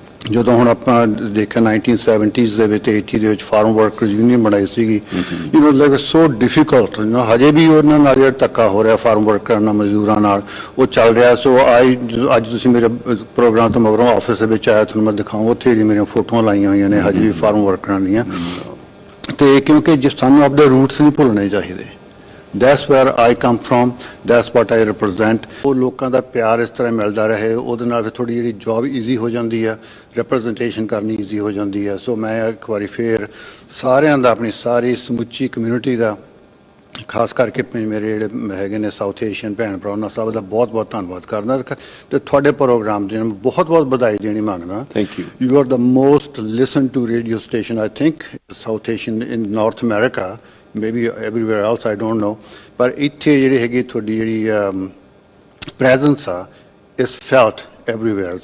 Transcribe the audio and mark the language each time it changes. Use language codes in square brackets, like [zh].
[pa] ਜਦੋਂ ਹੁਣ ਆਪਾਂ ਦੇਖਿਆ 1970s ਦੇ ਵਿੱਚ 80 ਦੇ ਵਿੱਚ ਫਾਰਮ ਵਰਕਰਸ ਯੂਨੀਅਨ ਬਣਾਈ ਸੀਗੀ, [en] like so difficult, [pa] ਹਜੇ ਵੀ ਉਹਨਾਂ ਨਾਲ ਜਿਹੜਾ ਧੱਕਾ ਹੋ ਰਿਹਾ ਫਾਰਮ ਵਰਕਰਾਂ ਨਾਲ ਮਜ਼ਦੂਰਾਂ ਨਾਲ ਉਹ ਚੱਲ ਰਿਹਾ। ਸੋ ਅੱਜ ਤੁਸੀਂ ਮੇਰੇ ਪ੍ਰੋਗਰਾਮ ਤੋਂ ਮਗਰੋਂ ਆਫਿਸ ਦੇ ਵਿੱਚ ਆਇਆ, ਤੁਹਾਨੂੰ ਮੈਂ ਦਿਖਾਉਂ ਉੱਥੇ ਜਿਹੜੀ ਮੇਰੀਆਂ ਫੋਟੋਆਂ ਲਾਈਆਂ ਹੋਈਆਂ ਨੇ ਹਜੇ ਵੀ ਫਾਰਮ ਵਰਕਰਾਂ ਦੀਆਂ। ਤੇ ਕਿਉਂਕਿ ਜੇ ਸਾਨੂੰ ਆਪਣੇ ਰੂਟਸ ਨਹੀਂ ਭੁੱਲਣੇ ਚਾਹੀਦੇ। [en] That's where I come from, that's what I represent. [pa] ਉਹ ਲੋਕਾਂ ਦਾ ਪਿਆਰ ਇਸ ਤਰ੍ਹਾਂ ਮਿਲਦਾ ਰਹੇ, ਉਹਦੇ ਨਾਲ ਫਿਰ ਥੋੜੀ ਜਿਹੜੀ ਜੌਬ ਈਜ਼ੀ ਹੋ ਜਾਂਦੀ ਹੈ, ਰਿਪਰੈਜ਼ੈਂਟੇਸ਼ਨ ਕਰਨੀ ਈਜ਼ੀ ਹੋ ਜਾਂਦੀ ਹੈ। ਸੋ ਮੈਂ ਇੱਕ ਵਾਰੀ ਫੇਰ ਸਾਰਿਆਂ ਦਾ, ਆਪਣੀ ਸਾਰੀ ਸਮੁੱਚੀ ਕਮਿਊਨਿਟੀ ਦਾ, ਖਾਸ ਕਰਕੇ ਮੇਰੇ ਜਿਹੜੇ ਹੈਗੇ ਨੇ ਸਾਊਥ ਏਸ਼ੀਅਨ ਭੈਣ ਭਰਾ, ਉਹਨਾਂ ਸਭ ਦਾ ਬਹੁਤ ਬਹੁਤ ਧੰਨਵਾਦ ਕਰਦਾ ਤੇ ਤੁਹਾਡੇ ਪ੍ਰੋਗਰਾਮ ਦੇ ਬਹੁਤ ਬਹੁਤ ਵਧਾਈ ਦੇਣੀ ਮੰਗਦਾ। [en] Thank you. You are the most listened to radio station, I think, South Asian in North America, maybe everywhere else, I don't know. [pa] ਪਰ ਇੱਥੇ ਜਿਹੜੀ ਹੈਗੀ ਤੁਹਾਡੀ ਜਿਹੜੀ presence ਆ [en] is felt everywhere.